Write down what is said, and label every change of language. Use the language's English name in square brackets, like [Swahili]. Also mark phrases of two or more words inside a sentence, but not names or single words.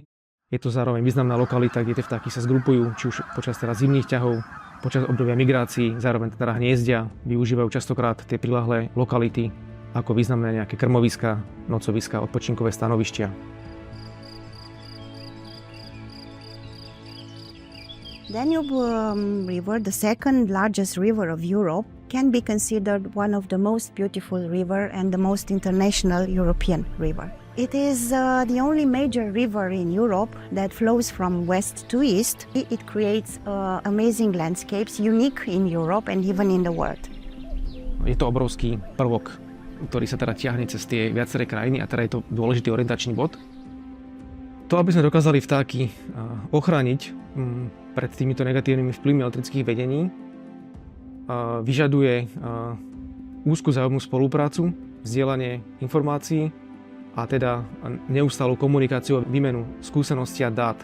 [Slovak] Je to zároveň významná lokalita, kde tie vtáky sa zgrupujú, či už počas teraz zimných ťahov, počas obdobia migrácií, zároveň teda hniezdia, využívajú častokrát tie priľahlé lokality ako významné nejaké krmoviska, nocoviska, odpočinkové stanovištia. [English] Danube River, the second largest river of Europe, can be considered one of the most beautiful river and the most international European river. It is the only major river in Europe that flows from west to east. It creates amazing landscapes, unique in Europe and even in the world. [Slovak] Je to obrovský prvok, ktorý sa teda ťahne cez tie viaceré krajiny a teda je to dôležitý orientačný bod. To, aby sme dokázali vtáky ochrániť pred týmito negatívnymi vplyvmi elektrických vedení, vyžaduje úzku vzájomnú spoluprácu, zdieľanie informácií a teda neustálú komunikáciu a výmenu skúseností a dát.